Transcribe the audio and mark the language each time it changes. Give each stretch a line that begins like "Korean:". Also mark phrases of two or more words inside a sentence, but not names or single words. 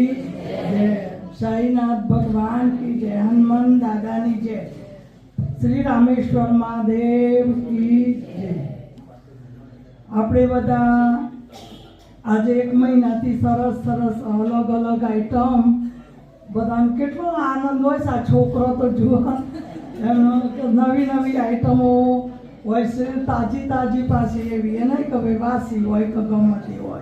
Hindi: जय साईनाथ भगवान की जय, हनुमान दादा की जय, श्री रामेश्वर महादेव की जय।
Gujarati: આપણે બધા આજે એક મહિનાથી સરસ સરસ અલગ અલગ આઈટમ બધાને કેટલો આનંદ હોય છે। આ છોકરો તો જુઓ એમનો નવી નવી આઈટમો હોય છે, તાજી તાજી પાછી એવી એ નહીં કે ભાઈ વાસી હોય કે ગમતી હોય।